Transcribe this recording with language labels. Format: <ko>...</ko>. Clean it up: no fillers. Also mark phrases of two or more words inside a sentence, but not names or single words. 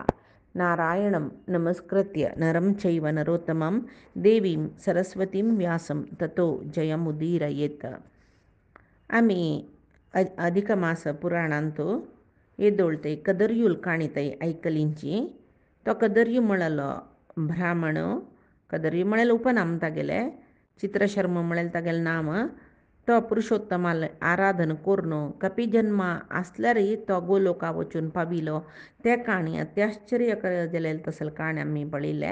<sa>नारायणं नमस्कृत्य नरं चैव नरोत्तमं देवीं सरस्वतीं व्यासं ततो जयमुदीरयेत्.</sa> <kok>आम्ही अधिक मास पुराणांतो येदोळते कदर्युल काणितई ऐकलींची. तो कदर्यु म्हणलो ब्राह्मण कदर्यु म्हणेल उपनाम तागेले चित्रशर्म म्हणेल तागेले नाम. तो पुरुषोत्तमाला आराधन कोरनो कपी जन्म आसल्यारय तो गोलोका वचून पाविलो. ते काणी अत्याश्चर्य जालेले तसल काणी आम्ही पळिल्ले.</kok>